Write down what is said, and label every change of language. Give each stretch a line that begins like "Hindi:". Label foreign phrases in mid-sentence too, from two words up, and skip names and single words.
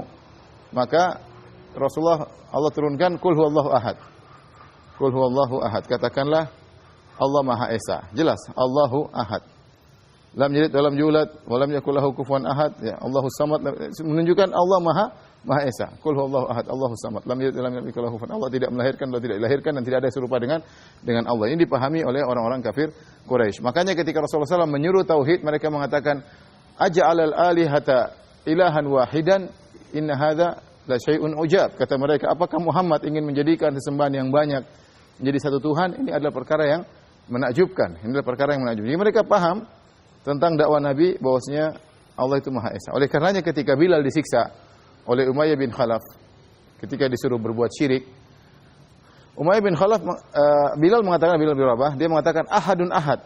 Indonesian: Maka Rasulullah Allah turunkan
Arabic: قل هو الله أحد. قل هو الله أحد.
Indonesian: Katakanlah Allah Maha Esa. Jelas,
Arabic: الله أحد. لم يلد ولم يولد ولم يكن له كفوا أحد.
Indonesian: Ya,
Arabic: الله الصمد
Indonesian: menunjukkan Allah Maha Esa.
Arabic: قل هو الله أحد، الله الصمد. لم يلد ولم يكن له كفوا.
Indonesian: Allah tidak melahirkan, Allah tidak dilahirkan, dan tidak ada serupa dengan Allah. Ini dipahami oleh orang-orang kafir Quraisy. Makanya ketika Rasulullah SAW menyuruh tauhid, mereka mengatakan,
Arabic: أجعل الآلهة إلها واحدا إن هذا لشيء عجاب.
Indonesian: Kata mereka, apakah Muhammad ingin menjadikan sesembahan yang banyak menjadi satu Tuhan? Ini adalah perkara yang menakjubkan. Ini adalah perkara yang menakjubkan. Jadi mereka paham tentang dakwah Nabi bahwasanya Allah itu Maha Esa. Oleh karenanya ketika Bilal disiksa oleh Umayyah bin Khalaf ketika disuruh berbuat syirik, Umayyah bin Khalaf, Bilal mengatakan, Bilal bin Rabah, dia mengatakan
Arabic: أحد أحد.